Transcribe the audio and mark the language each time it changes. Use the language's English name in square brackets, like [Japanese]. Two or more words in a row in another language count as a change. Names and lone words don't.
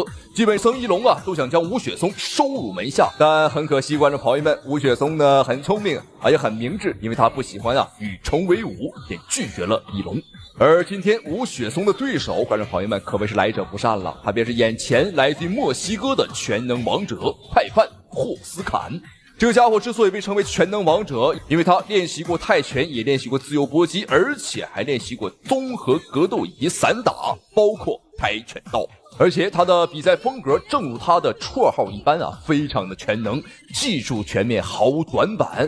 [Chinese] 基本僧一龙啊都想将吴雪松收入门下，但很可惜，观众朋友们，吴雪松呢很聪明也很明智，因为他不喜欢与虫为伍，便拒絕了一龍。而今天吳雪松的对手，觀眾朋友們可謂是來者不善了，他便是眼前來自於墨西哥的全能王者泰范霍斯坎。這個家伙之所以被稱為全能王者，因為他練習過泰拳，也練習過自由搏擊，而且還練習過綜合格鬥以及散打，包括跆拳道。而且他的比賽風格正如他的綽號一般非常的全能，技術全面，毫無短板。